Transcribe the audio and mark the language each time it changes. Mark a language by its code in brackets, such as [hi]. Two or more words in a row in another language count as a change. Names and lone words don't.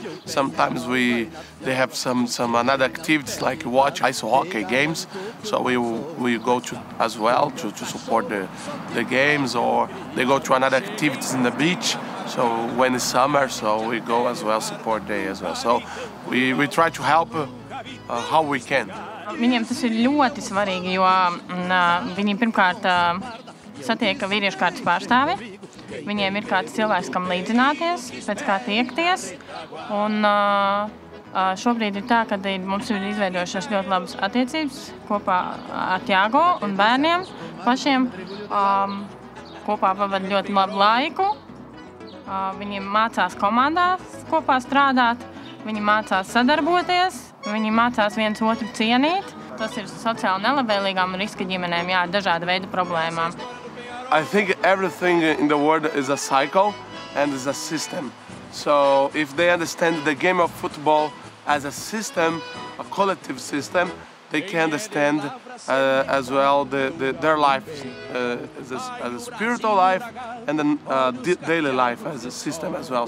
[en] Sometimes they have some another activities like watch ice hockey games. So we go to as well to support the games, or they go to another activities in the beach. So when it's summer, so we go as well, support day as well. So we try to help how we can. [lv] Viņiem tas ir ļoti svarīgi, jo viņi pirmkārt satiek vīriešu kārtas pārstāvi. Viņiem ir kāds cilvēks, kam līdzināties, pēc kā tiekties. Un šobrīd ir tā, ka mums ir izveidojušās ļoti labas attiecības kopā ar Thiago un bērniem pašiem. Kopā pavada ļoti labu laiku. Viņi mācās komandās kopā strādāt, viņi mācās sadarboties, viņi mācās viens otru cienīt. Tas ir sociāli nelabvēlīgām un riska ģimenēm, dažāda veida problēmām. [en] I think everything in the world is a cycle and is a system. So if they understand the game of football as a system, a collective system, they can understand as well their life as a spiritual life, and then daily life as a system as well.